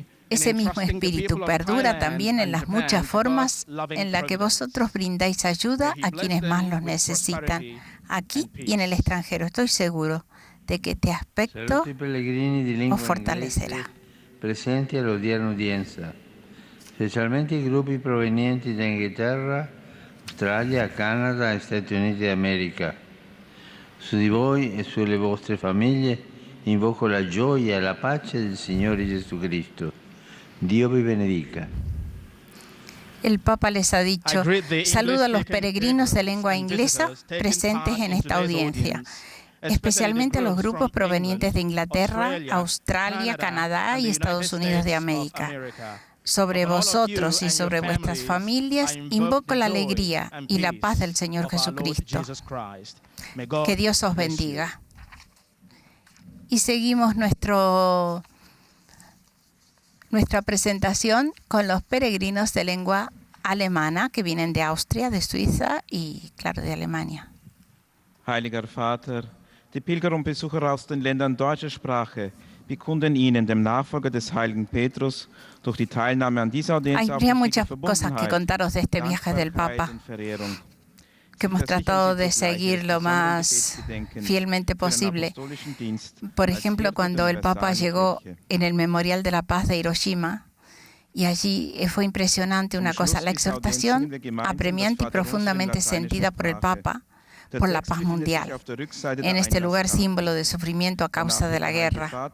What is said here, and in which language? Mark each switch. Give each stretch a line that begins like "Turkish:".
Spanish: Ese mismo espíritu perdura también en las muchas formas en las que vosotros brindáis ayuda a quienes más los necesitan, aquí y en el extranjero. Estoy seguro de que este aspecto os fortalecerá.
Italian: Presenti all'odierna udienza, specialmente i gruppi provenienti da Inghilterra, Australia, Canada e Stati Uniti d'America. Su di voi e sulle vostre famiglie invoco la gioia e la pace del Signore Gesù Cristo. Dio vi benedica.
Spanish: El Papa les ha dicho: saludo a los peregrinos de lengua inglesa presentes en esta audiencia. especialmente a los grupos provenientes de Inglaterra, Australia, Canadá y Estados Unidos de América. Sobre vosotros y sobre vuestras familias invoco la alegría y la paz del Señor Jesucristo. Que Dios os bendiga. Y seguimos nuestra presentación con los peregrinos de lengua alemana que vienen de Austria, de Suiza y, claro, de Alemania.
German: Heiliger Vater, die Pilger und Besucher aus den Ländern deutscher Sprache bekunden Ihnen, dem Nachfolger des heiligen Petrus, durch die Teilnahme an dieser Audienz
Spanish: Habría muchas cosas que contaros de este viaje del Papa, que hemos tratado de seguir lo más fielmente posible. Por ejemplo, cuando el Papa llegó en el Memorial de la Paz de Hiroshima, y allí fue impresionante una cosa, la exhortación apremiante y profundamente sentida por el Papa por la paz mundial, en este lugar símbolo de sufrimiento a causa de la guerra.